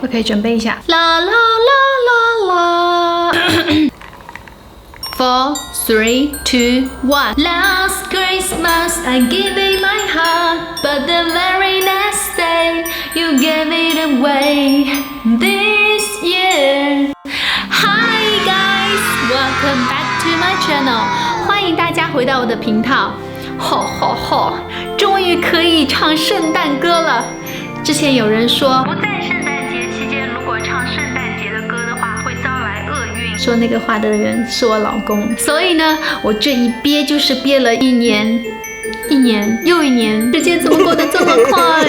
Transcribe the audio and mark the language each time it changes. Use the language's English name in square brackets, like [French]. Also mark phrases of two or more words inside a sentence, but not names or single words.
[Chinese] OK， 准备一下。啦啦啦啦啦。4, 3, 2, 1. [English] Last Christmas I gave it my heart, but the very next day you gave it away. This year. Hi guys, welcome back to my channel. [Chinese] 欢迎大家回到我的频道。终于可以唱圣诞歌了。之前有人说不在圣诞节期间，如果唱圣诞节的歌的话，会招来厄运。说那个话的人是我老公，所以呢，我这一憋就是憋了一年又一年，时间怎么过得这么快？